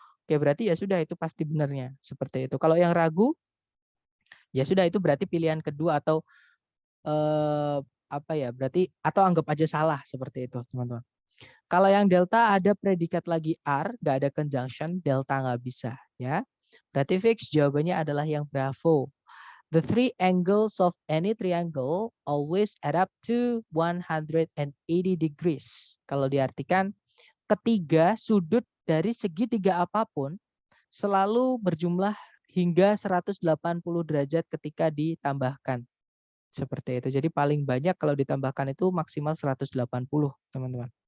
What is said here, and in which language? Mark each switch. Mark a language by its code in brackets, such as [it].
[id] Oke, berarti ya sudah itu pasti benarnya, seperti itu. Kalau yang ragu, ya sudah itu berarti pilihan kedua atau apa ya, berarti atau anggap aja salah, seperti itu, teman-teman. Kalau yang delta ada predikat lagi are, nggak ada conjunction, delta nggak bisa, ya. Berarti fix jawabannya adalah yang bravo. [en] The three angles of any triangle always add up to 180 degrees. [id] Kalau diartikan, ketiga sudut dari segitiga apapun selalu berjumlah hingga 180 derajat ketika ditambahkan. Seperti itu. Jadi paling banyak kalau ditambahkan itu maksimal 180, teman-teman.